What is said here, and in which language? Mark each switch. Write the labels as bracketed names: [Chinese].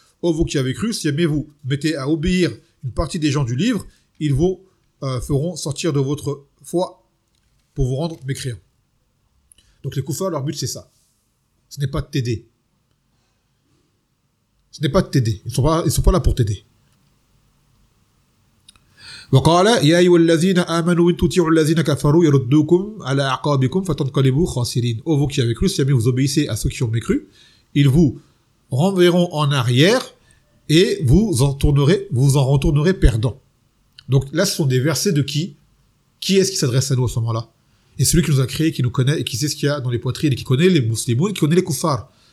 [French] Ô vous qui avez cru, si aimez-vous mettez à obéir une partie des gens du livre, ils vous feront sortir de votre foi pour vous rendre mécréants. Donc les koufars, leur but c'est ça. Ce n'est pas de t'aider. Ils ne sont pas là pour t'aider. [Arabic] وقال يا أيها الذين آمنوا إن تطيعوا الذين كفروا يردوكم على أعقابكم فتنقلبوا خاسرين. [French] Ô vous qui avez cru, si jamais vous obéissez à ceux qui ont mécru, ils vous renverront en arrière et vous en retournerez perdant. Donc là, ce sont des versets de qui? Qui est-ce qui s'adresse à nous à ce moment-là? Et celui qui nous a créés, qui nous connaît et qui sait ce qu'il y a dans les poitrines, et qui connaît les musulmans, qui connaît les koufars.